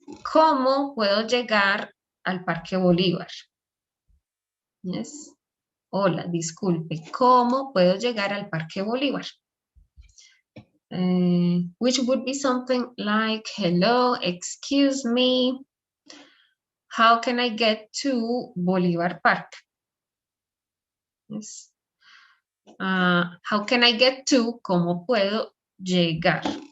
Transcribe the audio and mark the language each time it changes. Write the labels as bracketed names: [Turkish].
[Spanish] ¿Cómo puedo llegar al Parque Bolívar? Yes. Hola, disculpe. ¿Cómo puedo llegar al Parque Bolívar? [English] Which would be something like, hello, excuse me, how can I get to Bolívar Park? Yes. How can I get to, [Spanish] ¿cómo puedo llegar?